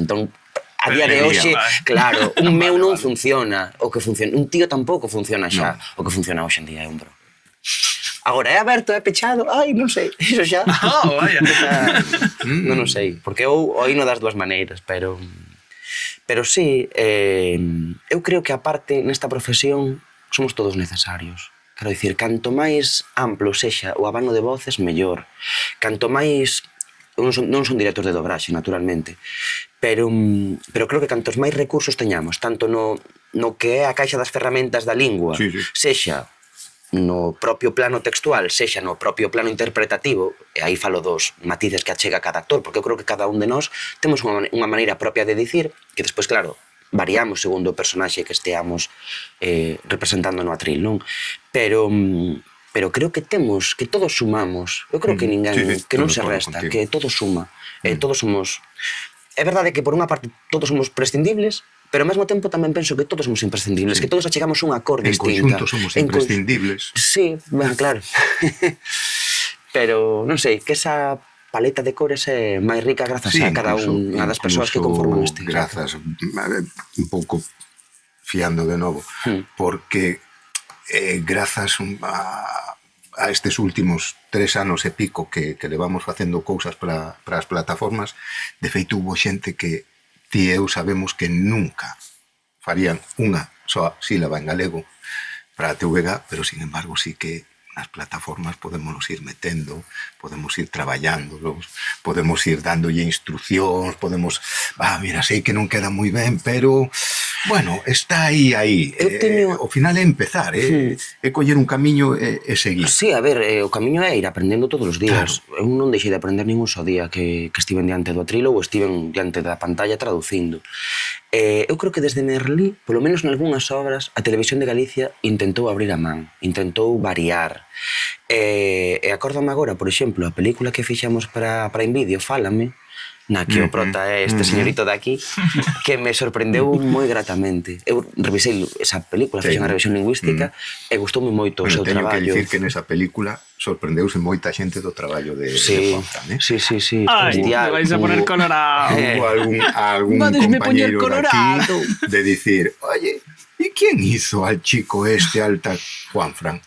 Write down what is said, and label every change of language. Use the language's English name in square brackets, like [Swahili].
[Galician] Entón, a día de hoxe, claro, un meu non funciona, o que funciona, un tío tampouco funciona xa, o que funciona hoxe en día é un bro. Agora, é aberto, é pechado, ai, non sei, iso xa. Vaya. Non sei, porque eu oíno das dúas maneiras, pero sí, eu creo que aparte nesta profesión somos todos necesarios. Quero dicir, canto máis amplo sexa o abano de voces, mellor. Canto máis... Non son director de dobraxe, naturalmente, pero creo que cantos máis recursos teñamos, tanto no que é a caixa das ferramentas da lingua, sexa no propio plano textual, sexa no propio plano interpretativo, e aí falo dos matices que achega cada actor, porque eu creo que cada un de nós temos unha maneira propia de dicir, que despois, claro, variamos segundo o personaxe que esteamos representando no atril, non? Pero creo que todos sumamos. Eu creo que ninguén, que non se resta, que todo suma. Todos somos... É verdade que por unha parte todos somos prescindibles, pero ao mesmo tempo tamén penso que todos somos imprescindibles, que todos achegamos unha cor distinta. En conxunto somos imprescindibles. Sí, ben, claro. Pero, non sei, que esa paleta de cores é máis rica grazas a cada unha das persoas que conforman este. Grazas, un pouco fiando de novo, porque grazas a estes últimos 3 anos e pico que levamos facendo cousas para as plataformas, de feito hubo xente que ti e eu sabemos que nunca farían unha soa sílaba en galego para a TVG, pero sin embargo sí que nas plataformas podemos ir metendo, podemos ir traballándolos, podemos ir dándolle instruccións, podemos, mira, sei que non queda moi ben, pero bueno, está aí. O final é empezar, é coller un camiño e seguir. Sí, a ver, o camiño é ir aprendendo todos os días. Eu non deixei de aprender ningún só día que estiven diante do atril ou estiven diante da pantalla traducindo. Eu creo que desde Merlí, polo menos nalgúnas obras, a Televisión de Galicia intentou abrir a man, intentou variar. E acórdame agora, por exemplo, a película que fixamos para Invideo, Fálame, na que o prota é este señorito de aquí, que me sorprendeu moi gratamente. Eu revisei esa película, fixen a revisión lingüística, e gustoume moito o seu traballo. Teño que dicir que nesa película sorprendeuse moita xente do traballo de Juan. Sí. Ai, me vais a poner colorado. Hubo algún compañeiro de aquí de dicir, [Spanish] oye, ¿y quién hizo al chico este alta Juanfran?